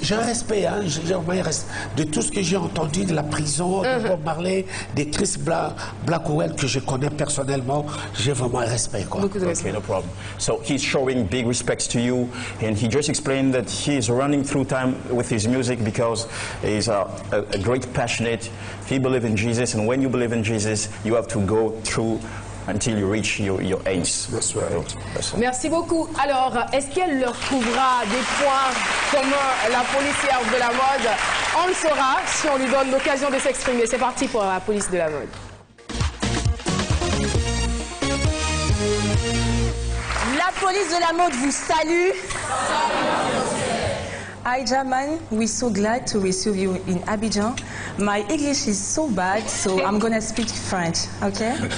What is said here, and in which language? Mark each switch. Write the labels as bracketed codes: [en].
[fr] J'ai un respect, hein, de tout ce que j'ai entendu de la prison, de Bob Marley, de Chris Blackwell, que je connais personnellement. J'ai vraiment un respect, quoi. Beaucoup de respect. [en] Okay, no problem. So he's showing big respects to you, and he just explained that he is running through time with his music because he's a great passionate. He believes in Jesus, and when you believe in Jesus, you have to go through until you reach your aims. That's right. [fr] Merci beaucoup. Alors, est-ce qu'elle leur trouvera des points communs, la policière de la mode? On le saura si on lui donne l'occasion de s'exprimer. C'est parti pour la police de la mode. La police de la mode vous salue. [en] Hi Jaman, we're so glad to receive you in Abidjan. My English is so bad, so I'm gonna speak French, okay?